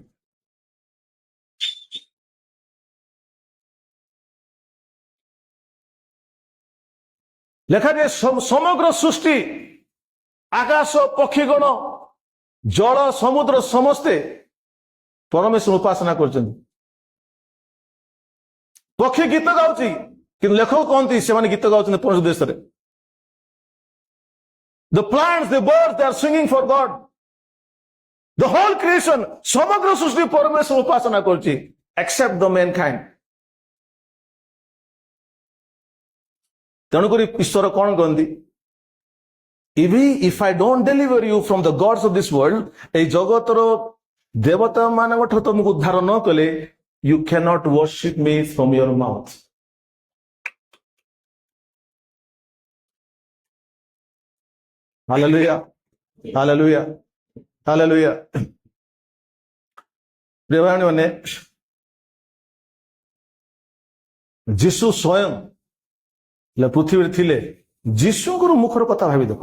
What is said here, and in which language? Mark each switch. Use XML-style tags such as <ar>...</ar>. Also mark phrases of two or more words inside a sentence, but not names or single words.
<or>ଲେଖାଯାଏ ସମଗ୍ର ସୃଷ୍ଟି, ଆକାଶ ପକ୍ଷୀଗଣ, ଜଳ ସମୁଦ୍ର ସମସ୍ତେ ପରମେଶ୍ୱର ଉପାସନା କରୁଛନ୍ତି। ପକ୍ଷୀ ଗୀତ ଗାଉଛି, କିନ୍ତୁ ଲେଖକ କହନ୍ତି ସେମାନେ ଗୀତ ଗାଉଛନ୍ତି ପରମେଶ୍ୱର ଦେଶରେ।</or> <en>The plants, the birds, they are singing for God. The whole creation,</en> <or>ସମଗ୍ର ସୃଷ୍ଟି ପରମେଶ୍ୱର ଉପାସନା କରୁଛି,</or> <en>except the mankind.</en> <or>ତେଣୁକରି ଈଶ୍ୱର କଣ କହନ୍ତି?</or> <en>If I don't deliver you from the gods of this world,</en> <or>এই ଜଗତର ଦେବତା ମାନଙ୍କ ଠାରୁ ତମକୁ ଉଦ୍ଧାର ନ କଲେ,</or> <en>you cannot worship me from your mouth. Hallelujah. Hallelujah. Hallelujah.</en> <or>ପ୍ରିୟମାନେ ମାନେ ଯୀଶୁ ସ୍ୱୟଂ ପୃଥିବୀରେ ଥିଲେ, ଯୀଶୁଙ୍କର ମୁଖର କଥା ଭାବି ଦେଖ।</or>